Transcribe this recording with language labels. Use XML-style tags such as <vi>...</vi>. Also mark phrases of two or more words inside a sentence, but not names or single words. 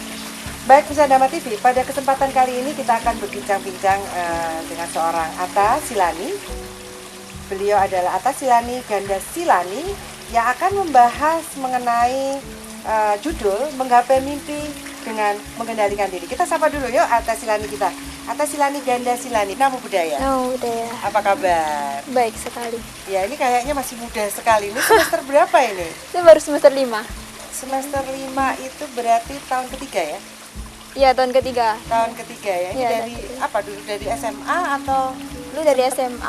<id>Baik, pemirsa Dharma TV, pada kesempatan kali ini kita akan berbincang-bincang dengan seorang Atta Silani. Beliau adalah Atta Silani Ganda Silani yang akan membahas mengenai judul Menggapai Mimpi dengan Mengendalikan Diri. Kita sapa dulu yuk Atta Silani kita. Atta Silani Ganda Silani,</id> <pi>Namo Buddhaya. Namo Buddhaya.</pi> <id>Apa kabar? Baik sekali. Ya, ini kayaknya masih muda sekali. Ini semester berapa ini? Saya baru semester 5. Semester 5 itu berarti tahun ketiga ya? Iya, tahun ketiga. Tahun ketiga ya? Ini Ya, dari apa dulu? Dari SMA atau? Lu dari SMA</id>